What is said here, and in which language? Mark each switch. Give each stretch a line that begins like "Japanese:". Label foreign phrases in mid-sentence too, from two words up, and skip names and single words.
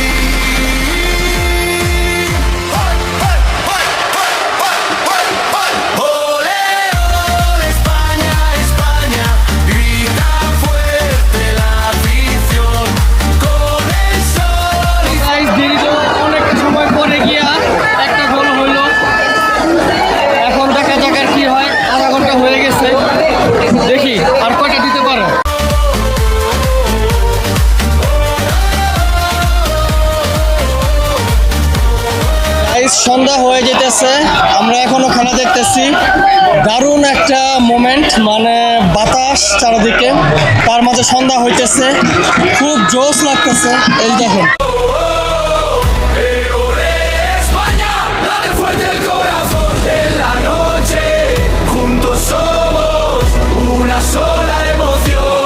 Spanish: Ole, ole, España, España, grita fuerte la afición con el sol y
Bangla: গাইস, দীর্ঘ অনেক সময় পরে গিয়া একটা গোল হইলো। এখন দেখা যাক আর কি হয়। আধা ঘন্টা হয়ে গেছে, দেখি আর কয়টা দিতে পারে। গাইস, সন্ধ্যা হয়ে যেতেছে, আমরা এখনো খেলা দেখতেছি। দারুণ একটা মোমেন্ট, মানে বাতাস চারিদিকে, তার মাঝে সন্ধ্যা হইতেছে, খুব জোশ লাগতেছে। এই দেখেন
Spanish: España, dale fuerte el corazón de la noche. Juntos somos una sola emoción.